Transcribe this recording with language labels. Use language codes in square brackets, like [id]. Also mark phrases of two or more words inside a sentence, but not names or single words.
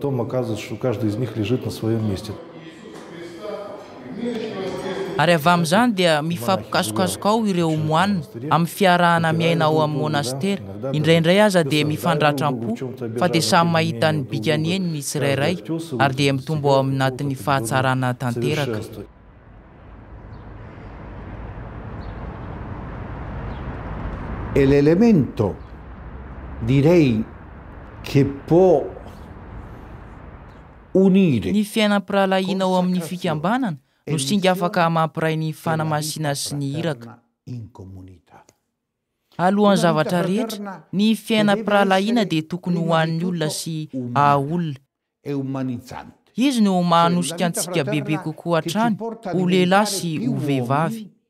[mg] Ary avy amin'izany dia mifampikasokasoka ao ireo moanina amin'ny fiarahana miaina ao amin'ny monastera. Indraindray aza dia mifandratram-po fa dia samy mahita ny bikany eny ny tsirairay ary dia mitombo ao aminatin'ny fahatsarana tanteraka. [it] E l'elemento direi che può unire [mg] ny fiainam-piralahiana ao amin'ny fikambanana no singa afaka mampiray ny fanamasina sy ny iraka. Alohan'ny zavatra rehetra, ny fiainam-piralahiana dia tokony ho an'ny olona sy olona. Izy no mahanosika antsika bebe kokoa hatrany ho lehilahy sy ho vehivavy.